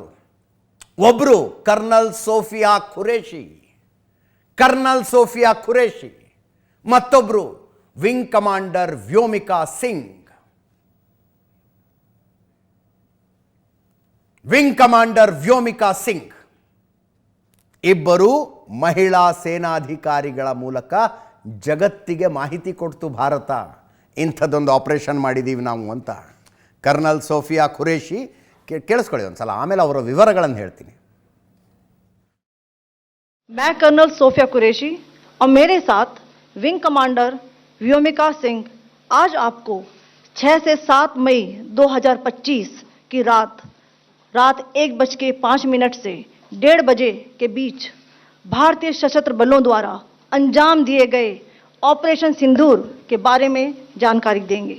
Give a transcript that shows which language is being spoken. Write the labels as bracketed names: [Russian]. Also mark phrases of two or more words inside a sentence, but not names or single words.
[Kannada] ಒಬ್ಬರು ಕರ್ನಲ್ ಸೋಫಿಯಾ ಖುರೇಶಿ, ಮತ್ತೊಬ್ಬರು ವಿಂಗ್ ಕಮಾಂಡರ್ ವ್ಯೋಮಿಕಾ ಸಿಂಗ್. ಇಬ್ಬರು ಮಹಿಳಾ ಸೇನಾಧಿಕಾರಿಗಳ ಮೂಲಕ ಜಗತ್ತಿಗೆ ಮಾಹಿತಿ ಕೊಡ್ತು ಭಾರತ, ಇಂಥದ್ದೊಂದು ಆಪರೇಷನ್ ಮಾಡಿದ್ದೀವಿ ನಾವು ಅಂತ. ಕರ್ನಲ್ ಸೋಫಿಯಾ ಖುರೇಶಿ, ಕೇಳಿಸ್ಕೊಳ್ಳಿ ಒಂದು ಸಲ, ಆಮೇಲೆ ಅವರ ವಿವರಗಳನ್ನು ಹೇಳ್ತೀನಿ. [Hindi] मैं कर्नल सोफिया कुरैशी और मेरे साथ विंग कमांडर व्योमिका सिंह आज आपको 6 से 7 मई 2025 की रात 1:05 से 1:30 बजे के बीच भारतीय सशस्त्र बलों द्वारा अंजाम दिए गए ऑपरेशन सिंदूर के बारे में जानकारी देंगे।